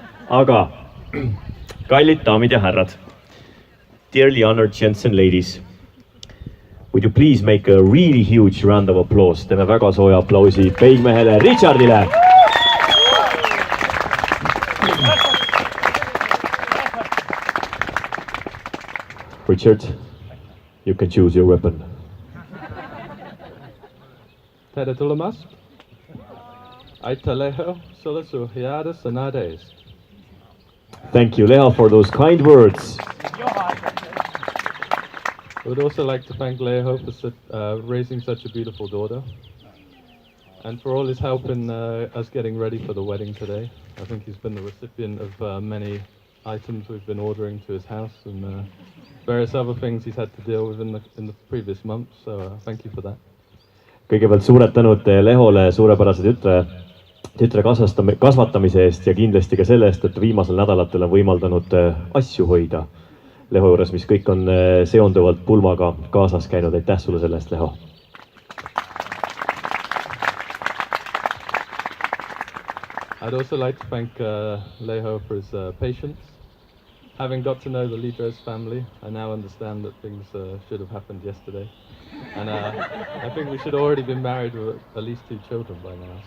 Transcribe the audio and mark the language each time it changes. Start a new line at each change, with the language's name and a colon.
Estonian: Aga, kallid daamid ja härrad,
English: dearly honored gents and ladies, would you please make a really huge round of applause?
Estonian: Teeme väga sooja aplausi peigmehele Richardile.
English: Richard, you can choose your weapon.
Estonian: Tere tulemast. Aitäh Leho, sulle su heade sõnade eest.
English: Thank you, Leho, for those kind words. I would also like to thank Leho for raising such a beautiful daughter and for all his help in us getting ready for the wedding today. I think he's been the recipient of many items we've been ordering to his house and various other things he's had to deal with in the previous months, so thank you for that.
Estonian: Kõigepealt suured tänud Lehole suurepärase tütre kasvatamise eest ja kindlasti ka selle eest, et viimasel nädalatel on võimaldanud asju hoida Leho juures, mis kõik on seonduvalt pulmaga kaasas käinud. Aitäh sulle selle eest, Leho.
English: I'd also like to thank Leho for his patience. Having got to know the Lidres family, I now understand that things should have happened yesterday. And I think we should already been married with at least 2 children by now.